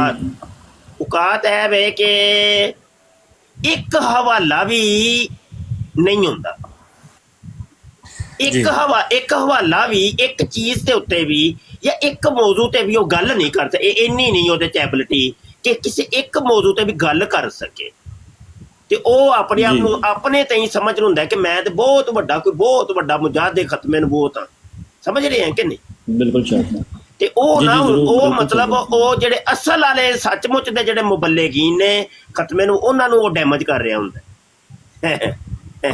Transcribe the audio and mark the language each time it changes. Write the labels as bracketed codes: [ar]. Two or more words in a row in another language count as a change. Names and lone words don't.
[pa] ਔਕਾਤ ਹੈ ਵੇ ਕਿ ਇੱਕ ਹਵਾਲਾ ਭੀ ਨਹੀਂ ਹੁੰਦਾ, ਇੱਕ ਹਵਾਲਾ ਭੀ ਇੱਕ ਚੀਜ਼ ਕੇ ਉੱਤੇ ਭੀ ਯਾ ਇੱਕ ਮੌਜ਼ੂ ਤੇ ਭੀ ਵੋ ਗੱਲ ਨਹੀਂ ਕਰ ਸਕਤੇ। ਇੰਨੀ ਨਹੀਂ ਓਹਦੇ ਚ ਐਬਿਲਿਟੀ ਕਿ ਕਿਸੀ ਇੱਕ ਮੌਜ਼ੂ ਤੇ ਭੀ ਗੱਲ ਕਰ ਸਕੇ। ते ਉਹ ਆਪਣੇ ਆਪ ਨੂੰ ਆਪਣੇ ਤੇ ਹੀ ਸਮਝ ਹੁੰਦਾ ਕਿ ਮੈਂ ਤੇ ਬਹੁਤ ਵੱਡਾ ਕੋਈ ਬਹੁਤ ਵੱਡਾ ਮੁਜਾਹਿਦ ਖਤਮੇ ਨਬੂਵਤ ਹਾਂ। ਸਮਝ ਰਹੇ ਹੈ ਕਿ ਨਹੀਂ? ਬਿਲਕੁਲ ਸ਼ਾਹ। ਤੇ ਉਹ ਨਾ ਉਹ ਮਤਲਬ ਉਹ ਜਿਹੜੇ ਅਸਲ ਵਾਲੇ ਸੱਚਮੁੱਚ ਦੇ ਜਿਹੜੇ ਮੁਬੱਲਿਗੀਨ ਨੇ ਖਤਮੇ ਨੂੰ, ਉਹਨਾਂ ਨੂੰ ਉਹ ਡੈਮੇਜ ਕਰ ਰਿਹਾ ਹੁੰਦਾ